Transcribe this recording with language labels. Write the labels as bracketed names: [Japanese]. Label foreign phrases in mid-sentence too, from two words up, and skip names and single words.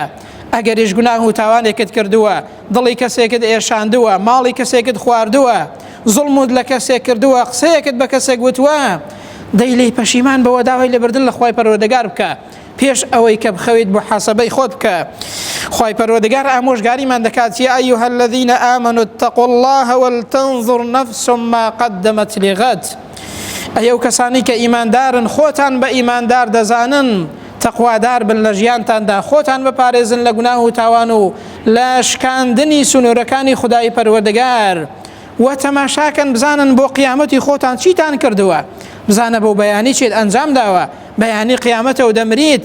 [Central Kurdish] ئەگەریش گوناه و تاوانێکت کردووە، دڵی کەسێکت ئێشاندووە، ماڵی کەسێکت خواردووە، زڵمت لە کەسێک کردووە، قسەیەکت بە کەسێک وتووە، دەی لێی پەشیمان بەوە داوای لێبردن لە خوای پەروەردگار بکە پێش ئەوەی کە بخەویت بۆ حاسەبەی خۆت بکە. خوای پەروەردگار ئامۆژگاریمان دەکات [Arabic] یا ئەیها الذین آمنوا اتقوا الله ولتنظر نفس ما قدمت لغد. [Central Kurdish] ئەو کەسانی کە ئیماندارن خۆتان بە ئیماندار دەزانن، تەقوادار بن لە ژیانتاندا، خۆتان بپارێزن لە گوناه و تاوان و لە شکاندنی سنوورەکانی خودای پەروەردگار، و تەماشاکەن بزانن بۆ قیامەتی خۆتان چیتان کردووە، بزانە بۆ بەیانی چیت ئەنجام داوە، بەیانی قیامەتە و دەمریت.